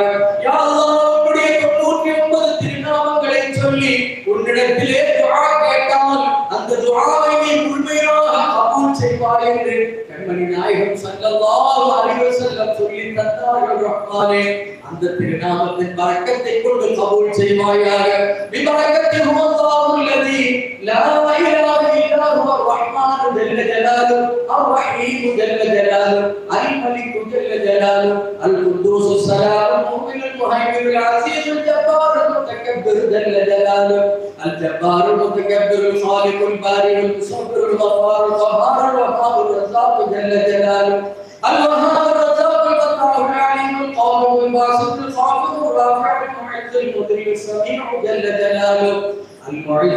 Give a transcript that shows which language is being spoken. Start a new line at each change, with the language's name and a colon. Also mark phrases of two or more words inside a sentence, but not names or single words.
Tamil: யா அல்லாஹ், உன்னுடைய 99 திருநாமங்களை சொல்லி உன்னிடத்திலே துஆ கேட்டால் அந்த துஆவை நீ முழுமையாக கபூல் செய்வாய் என்று கண்மணி நாயகம்
Arabic: صلى الله عليه وسلم
Tamil: சொல்லி தந்தார்கள். ரஹ்மானே, அந்த திருநாமத்தின் பரக்கத்தை கொண்டு கபூல் செய்வாயாக.
Arabic: ببركة هو الله الذي لا إله إلا هو الرحمن جل جلاله الرحيم جل جلاله الملك جل جلاله القدوس السلام المؤمن المهيمن العزيز الجبار المتكبر جل جلاله الجبار المتكبر الخالق البارئ المصور الغفار القهار الوهاب الرزاق جل جلاله الوهاب الرزاق الفتاح العليم القادر الباسط الخافض الرافع المعز المذل السميع جل جلاله المعز